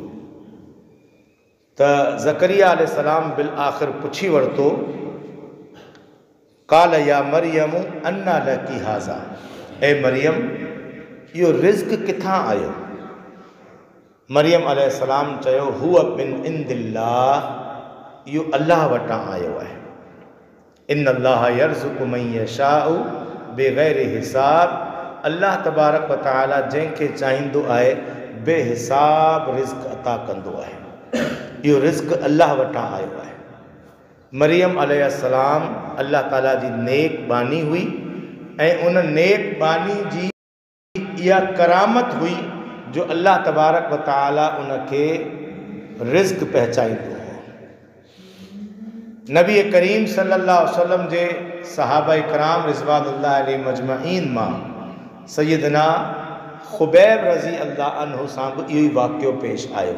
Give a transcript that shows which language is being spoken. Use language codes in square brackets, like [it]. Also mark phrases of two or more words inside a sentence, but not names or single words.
[sd] त ज़करिया अलैहिस्सलाम बिल आख़िर पुछी वरितो, [ar] قال يا مريم أنى لك هذا, [sd] ए मरियम इहो रिज़्क़ किथां आयो? मरियम अलैहिस्सलाम चयो, [ar] هو من عند الله, [sd] इहो अल्लाह वटां आयो आहे। [ar] إن الله يرزق من يشاء بغير حساب الله تبارك وتعالى [sd] जंहिंखे चाहींदो आहे बेहिसाब रिज़्क़ अता कंदो आहे। इहो रिज़्क़ अल्लाह वटां आयो आहे। मरियम अलैहिस्सलाम अल्लाह ताला जी नेक बानी हुई ऐं उन नेक बानी जी इहा करामत हुई जो [ar] الله تبارك وتعالى [sd] उनखे रिज़्क़ पहुचाईंदो हो। नबी करीम [ar] صلى الله عليه وسلم [sd] जे सहाबा इकराम [ar] رضوان الله عليهم أجمعين [sd] मां सैयदना खुबैब [ar] رضي الله عنه [sd] सां बि इहो ई वाक़ियो पेश आयो।